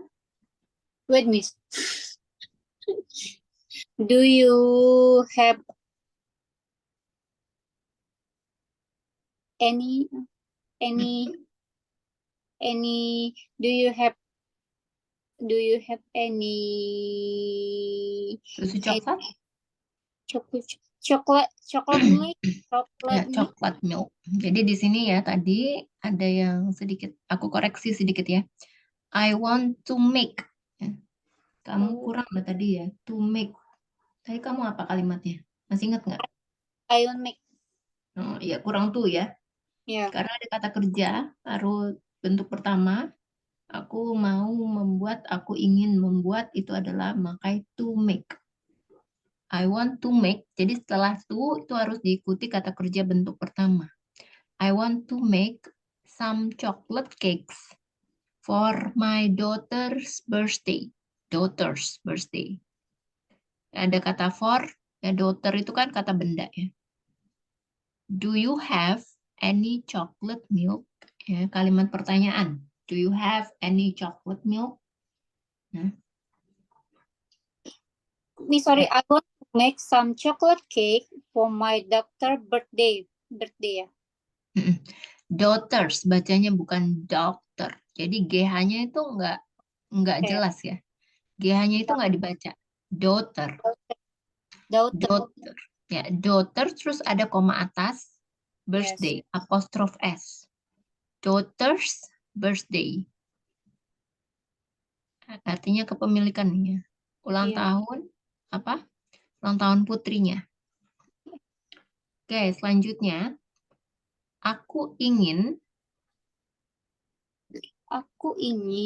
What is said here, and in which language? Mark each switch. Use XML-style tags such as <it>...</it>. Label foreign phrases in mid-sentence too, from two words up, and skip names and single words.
<en>wait miss do you have any any any do you have any</en> <id>Susu coklat?</id> <en>chocolate milk</en> <id>Ya,</id> <en>chocolate milk</en> <id>coklat milk. Jadi di sini ya tadi ada yang sedikit, aku koreksi sedikit ya.</id> <en>I want to make.</en> <id>Ya, kamu oh, kurang lah tadi ya.</id> <en>To make.</en> <id>Tadi kamu apa kalimatnya? Masih ingat nggak?</id> <en>I want make</en> <id>Oh, ya kurang tuh ya. ya Karena ada kata kerja, baru bentuk pertama. Aku mau membuat, aku ingin membuat itu adalah memakai</id> <en>to make. I want to make.</en> <id>Jadi setelah to itu harus diikuti kata kerja bentuk pertama.</id> <en>I want to make some chocolate cakes for my daughter's birthday. Daughter's birthday.</en> <id>Ada kata for, ya daughter itu kan kata benda ya.</id> <en>Do you have any chocolate milk?</en> <id>Ya, kalimat pertanyaan.</id> <en>Do you have any chocolate milk?</en> <id>Nah,</id> <en>sorry</en> <id>ya.</id> <en>I want to make some chocolate cake for my daughter birthday ya Mm-mm. Daughters,</en> <id>bacanya bukan doctor. Jadi GH-nya itu nggak kayak jelas ya. GH-nya itu nggak dibaca.</id> <en>Daughter. daughter</en> <id>Daughter. Ya, daughter terus ada koma atas,</id> <en>yes birthday, apostrof S. Daughter's birthday.</en> <id>Artinya kepemilikan nih ya. Ulang iya tahun, apa? Ulang tahun putrinya. Oke, selanjutnya. Aku ingin aku ingin</id>